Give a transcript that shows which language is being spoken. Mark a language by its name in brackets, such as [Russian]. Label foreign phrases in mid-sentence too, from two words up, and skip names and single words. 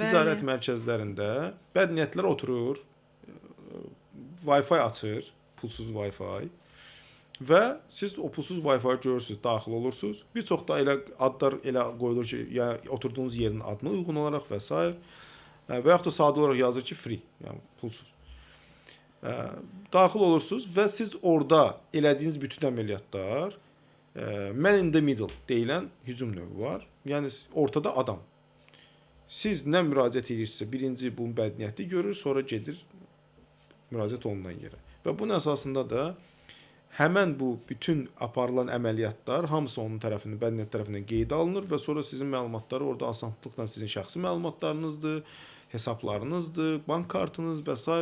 [Azerbaijani] ticarət mərkəzlərində bədniyyətlər oturur, Wi-Fi açır, pulsuz Wi-Fi və siz o pulsuz Wi-Fi görürsüz, daxil olursunuz. Bir çox da elə adlar elə qoyulur ki, yəni oturduğunuz yerin adına uyğun olaraq və s. və yaxud da sadə olaraq yazır ki, free, yəni pulsuz. Daxil olursunuz və siz orada elədiyiniz bütün əməliyyatlar [English] man in the middle [Azerbaijani] deyilən hücum növü var. Yəni ortada adam. Siz nə müraciət edirsinizsə, birinci bu bədniyyəti görür, sonra gedir müraciət olunan yerə. Və bunun əsasında da həmən bu bütün aparılan əməliyyatlar hamısı onun tərəfindən, bədniyyət tərəfindən qeydə alınır və sonra sizin məlumatları orada asanlıqla sizin şəxsi məlumatlarınızdır, hesablarınızdır, bank kartınız və s.